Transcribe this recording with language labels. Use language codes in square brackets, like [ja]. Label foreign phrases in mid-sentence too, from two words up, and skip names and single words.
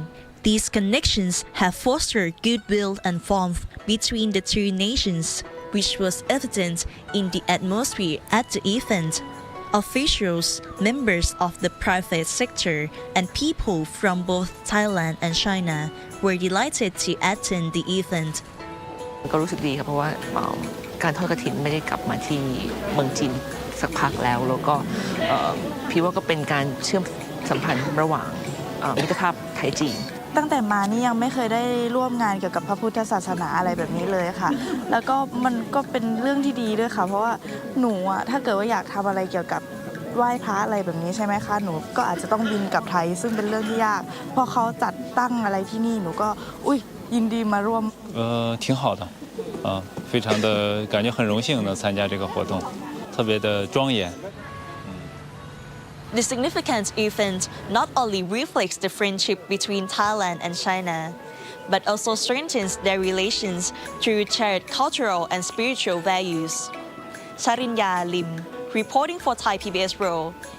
[en] These connections have fostered goodwill and warmth between the two nations, which was evident in the atmosphere at the event. Officials, members of the private sector, and people from both Thailand and China were delighted to attend the event. [th] ก็รู้สึกดีครับเพราะว่าการทอดกฐินไม่ได้กลับมาที่เมืองจีนสักพักแล้วก็พี่ว่าก็เป็นการเชื่อมสัมพันธ์ระหว่างมิตรภาพไทยจีน ตั้งแต่มานี่ยังไม่เคยได้ร่วมงานเกี่ยวกับพระพุทธศาสนาอะไรแบบนี้เลยค่ะแล้วก็มันก็เป็นเรื่องที่ดีด้วยค่ะเพราะว่าหนูถ้าเกิดว่าอยากทำอะไรเกี่ยวกับไหว้พระอะไรแบบนี้ใช่ไหมคะหนูก็อาจจะต้องบินกลับไทยซึ่งเป็นเรื่องที่ยากพอเขาจัดตั้งอะไรที่นี่หนูก็ยินดีมาร่วม [zh] 挺好的非常的感觉很荣幸能参加这个活动特别的庄严 [en] The significant event not only reflects the friendship between Thailand and China, but also strengthens their relations through shared cultural and spiritual values. Charinya Lim, reporting for Thai PBS World.